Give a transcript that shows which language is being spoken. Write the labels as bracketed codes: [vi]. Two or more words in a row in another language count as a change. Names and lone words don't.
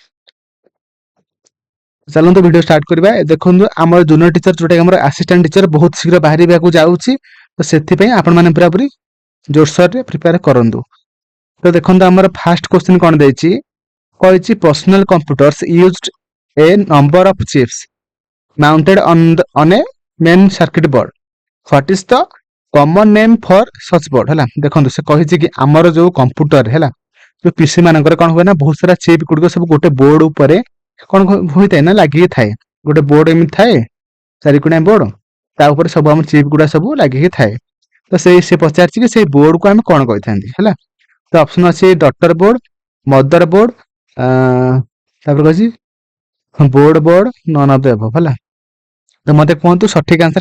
[or] ଚାଲନ୍ତୁ [en] video start [or] କରିବା ଦେଖନ୍ତୁ ଆମର [en] junior teacher [or] ଯୋଉଟା ଆମର [en] assistant teacher [or] ବହୁତ ଶୀଘ୍ର ବାହାରିବାକୁ ଯାଉଛି ତ ସେଥିପାଇଁ ଆପଣ ମାନେ ପୁରାପୁରି ଜୋରସୋରରେ ପ୍ରିପେୟାର କରନ୍ତୁ ତ ଦେଖନ୍ତୁ ଆମର [en] first question [or] କ'ଣ ଦେଇଛି କହିଛି [en] personal computers used a number of chips mounted on a main circuit board. What is the common name for such board? [or] ହେଲା ଦେଖନ୍ତୁ ସେ କହିଛି କି ଆମର ଯୋଉ କମ୍ପ୍ୟୁଟର ହେଲା ଯୋଉ ପିସି ମାନଙ୍କର କ'ଣ ହୁଏ ନା ବହୁତ ସାରା ଚିପ୍ ଗୁଡ଼ିକ ସବୁ ଗୋଟେ ବୋର୍ଡ ଉପରେ କ'ଣ ହୋଇଥାଏ ନା ଲାଗିକି ଥାଏ ଗୋଟେ ବୋର୍ଡ ଏମିତି ଥାଏ ଚାରିକୋଣିଆ ବୋର୍ଡ ତା ଉପରେ ସବୁ ଆମର ଚିପ୍ ଗୁଡ଼ା ସବୁ ଲାଗିକି ଥାଏ ତ ସେ ପଚାରିଛି କି ସେଇ ବୋର୍ଡକୁ ଆମେ କ'ଣ କହିଥାନ୍ତି ହେଲା ତ ଅପସନ ଅଛି [en] daughter board mother board [or] ତାପରେ କହିଛି [en] board none of the above [or] ହେଲା ତ ମତେ କୁହନ୍ତୁ ସଠିକ ଆନ୍ସର